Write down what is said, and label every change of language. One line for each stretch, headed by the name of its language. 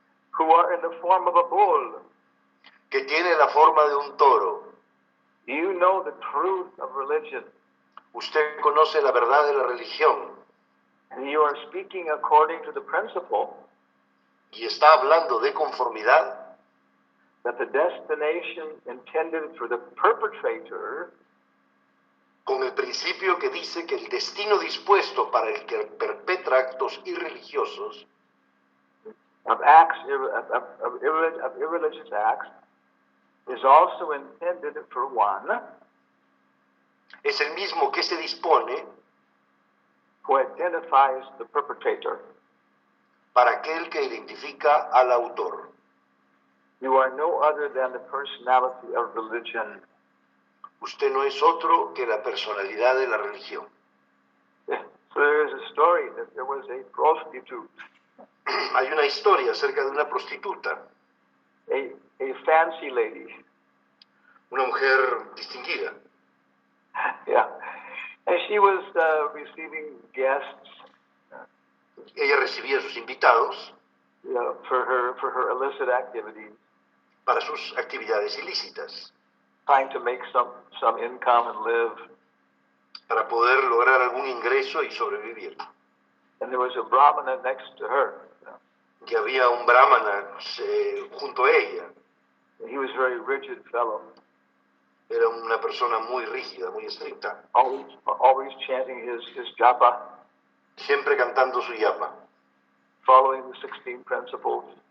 English: who are in the form of a bull,
Spanish: que tiene la forma de un toro.
English: you know the truth of religion,
Spanish: Usted conoce la verdad de la religión
English: and you are speaking according to the principle
Spanish: y está hablando de conformidad
English: that the destination intended for the perpetrator
Spanish: con el principio que dice que el destino dispuesto para el que perpetra actos irreligiosos
English: of acts, of irreligious acts, is also intended for one
Spanish: es el mismo que se dispone
English: who identifies the perpetrator.
Spanish: para aquel que identifica al autor.
English: You are no other than the personality of religion.
Spanish: Usted no es otro que la personalidad de la religión.
English: So there is a story that there was a prostitute,
Spanish: Hay una historia acerca de una prostituta,
English: a fancy lady.
Spanish: una mujer distinguida,
English: Yeah. And she was receiving guests,
Spanish: ella recibía a sus invitados
English: you know, for her illicit activities,
Spanish: para sus actividades ilícitas,
English: trying to make some income and live.
Spanish: para poder lograr algún ingreso y sobrevivir.
English: And there was a brahmana next to her.
Spanish: Y había un brahmana junto a ella.
English: He was a very rigid fellow,
Spanish: Era una persona muy rígida, muy estricta,
English: always chanting his japa,
Spanish: siempre cantando su yapa,
English: following the 16 principles.